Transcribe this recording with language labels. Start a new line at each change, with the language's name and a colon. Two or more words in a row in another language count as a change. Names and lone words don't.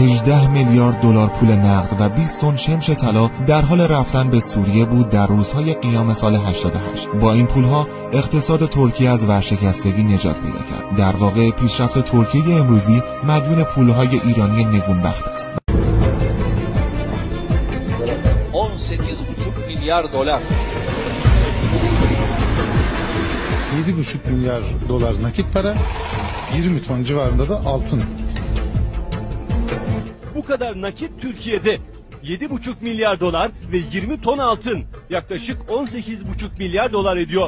Persian: 18 میلیارد دلار پول نقد و 20 تن شمش طلا در حال رفتن به سوریه بود در روزهای قیام سال 88. با این پولها اقتصاد ترکیه از ورشکستگی نجات پیدا کرد. در واقع پیشرفت ترکیه امروزی مدیون پولهای ایرانی نگونبخت است.
Turkish: 18,5 milyar dolar. 7,5 milyar dolar nakit para, 20 ton civarında da altın. Bu kadar nakit Türkiye'de 7,5 milyar dolar ve 20 ton altın yaklaşık 18,5 milyar dolar ediyor.